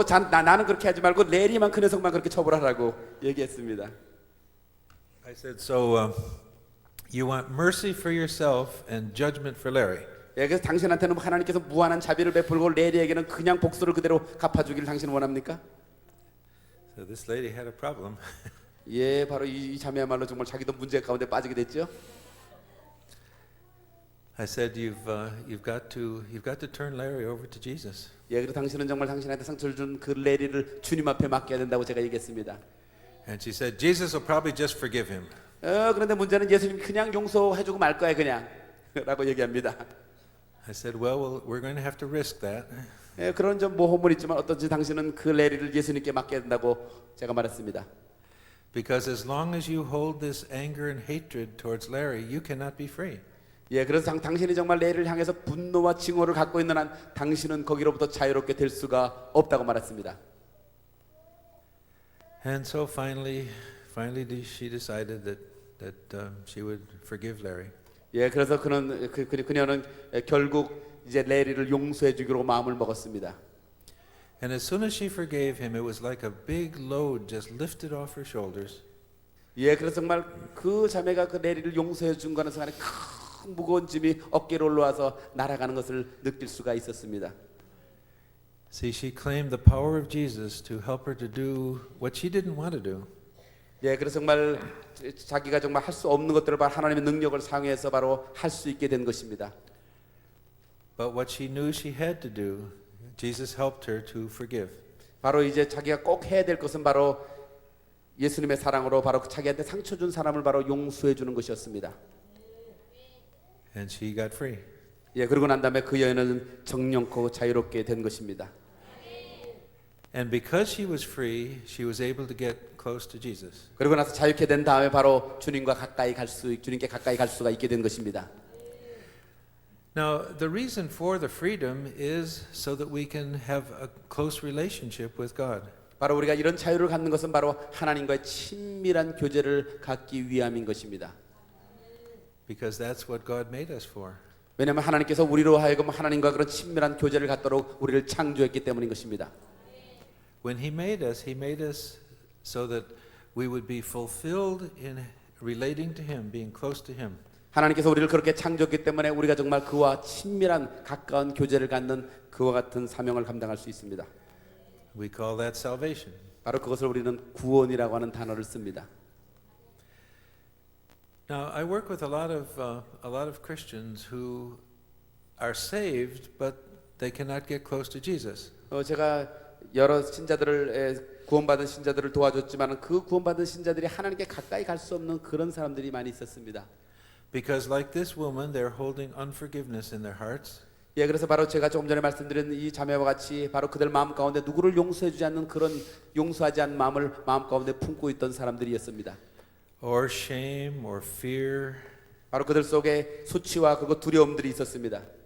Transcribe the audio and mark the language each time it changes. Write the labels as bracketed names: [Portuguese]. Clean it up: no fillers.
[Korean] 나는 그렇게 하지 말고 레리만 그 녀석만 그렇게 처벌하라고 얘기했습니다. [English] I said, so you want mercy for yourself and judgment for Larry. [Korean] 예, 그래서 당신한테는 하나님께서 무한한 자비를 베풀고 레리에게는 그냥 복수를 그대로 갚아주기를 당신 원합니까? [English] So this lady had a problem. [Korean] 예, 바로 이 자매야말로 정말 자기도 문제 가운데 빠지게 됐죠. [English] I said, you've got to turn Larry over to Jesus. [Korean] 예, 그래서 당신은 정말 당신한테 상처를 준 그 레리를 주님 앞에 맡겨야 된다고 제가 얘기했습니다. [English] And she said, Jesus will probably just forgive him. [Korean] 그런데 문제는 예수님이 그냥 용서해주고 말 거야 그냥 라고 얘기합니다. [English] I said, well, we're going to have to risk that. [Korean] 예, 그런 좀 모험은 있지만 어떤지 당신은 그 레리를 예수님께 맡겨야 된다고 제가 말했습니다. [English] Because as long as you hold this anger and hatred towards Larry, you cannot be free. [Korean] 예, 그래서 당신이 정말 레리를 향해서 분노와 징후를 갖고 있는 한 당신은 거기로부터 자유롭게 될 수가 없다고 말했습니다. [English] And so finally she decided that she would forgive Larry. [Korean] 예, 그래서 그녀는 결국 이제 레리를 용서해 주기로 마음을 먹었습니다. [English] And as soon as she forgave him, it was like a big load just lifted off her shoulders. [Korean] 예, 그래서 정말 그 자매가 그 레리를 용서해 준 거는 순간에 큰 무거운 짐이 어깨로 올라와서 날아가는 것을 느낄 수가 있었습니다. [English] See, she claimed the power of Jesus to help her to do what she didn't want to do. [Korean] 예, 그래서 정말 자기가 정말 할 수 없는 것들을 바로 하나님의 능력을 사용해서 바로 할 수 있게 된 것입니다. [English] But what she knew she had to do, Jesus helped her to forgive. [Korean] 바로 이제 자기가 꼭 해야 될 것은 바로 예수님의 사랑으로 바로 자기한테 상처 준 사람을 바로 용서해 주는 것이었습니다. [English] And she got free. [Korean] 예, 그러고 난 다음에 그 여인은 정령코 자유롭게 된 것입니다. [English] And because she was free, she was able to get close to Jesus. [Korean] 그리고 나서 자유케 된 다음에 바로 주님께 가까이 갈 수가 있게 된 것입니다. [English] Now, the reason for the freedom is so that we can have a close relationship with God. [Korean] 바로 우리가 이런 자유를 갖는 것은 바로 하나님과의 친밀한 교제를 갖기 위함인 것입니다. [English] Because that's what God made us for. [Korean] 왜냐하면 하나님께서 우리로 하여금 하나님과 그런 친밀한 교제를 갖도록 우리를 창조했기 때문인 것입니다. [English] When He made us so that we would be fulfilled in relating to Him, being close to Him. [Korean] 하나님께서 우리를 그렇게 창조했기 때문에 우리가 정말 그와 친밀한 가까운 교제를 갖는 그와 같은 사명을 감당할 수 있습니다. [English] We call that salvation. [Korean] 바로 그것을 우리는 구원이라고 하는 단어를 씁니다. [English] Now, I work with a lot of Christians who are saved, but they cannot get close to Jesus. [Korean] 제가 여러 신자들을 구원받은 신자들을 도와줬지만 그 구원받은 신자들이 하나님께 가까이 갈 수 없는 그런 사람들이 많이 있었습니다. [English] Because like this woman, they're holding unforgiveness in their hearts. [Korean] 예, 그래서 바로 제가 조금 전에 말씀드린 이 자매와 같이 바로 그들 마음 가운데 누구를 용서해주지 않는 그런 용서하지 않는 마음을 마음 가운데 품고 있던 사람들이었습니다. [English] Or shame or fear. [Korean] 바로 그들 속에 수치와 그리고 두려움들이 있었습니다.